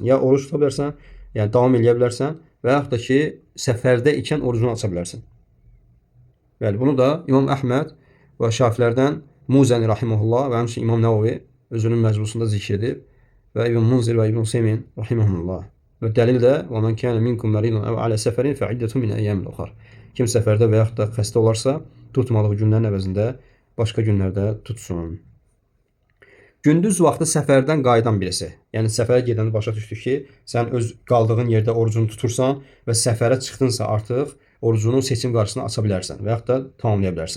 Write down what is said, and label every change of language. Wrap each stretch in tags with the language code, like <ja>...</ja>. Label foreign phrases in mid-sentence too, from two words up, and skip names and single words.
<az>Ya oruç tuta bilərsən, yəni davam edə bilərsən və yaxud da ki, səfərdə ikən orucunu aça bilərsən. Bəli, bunu da İmam Əhməd və Şafilərdən Muzəni rahimehullah və həmçinin İmam Nəvavi özünün məcmusunda zikr edib və İbn Munzir və İbn Useymin rahimehullah. Və dəlil də</az> <ar>و من كان منكم مريضا أو على سفر فعدة من أيام أخر.</ar> <az>Kim səfərdə və yaxud da xəstə olarsa, tutmadığı günlərin əvəzində başqa günlərdə tutsun. Gündüz vaxtı səfərdən qayıdan birisi. Yəni səfərə gedəndə başa düşdük ki, sən öz qaldığın yerdə orucunu tutursan və səfərə çıxdınsa artıq orucunu seçim qarşısına aça bilərsən və yaxud da tamamlaya bilərsən.</az>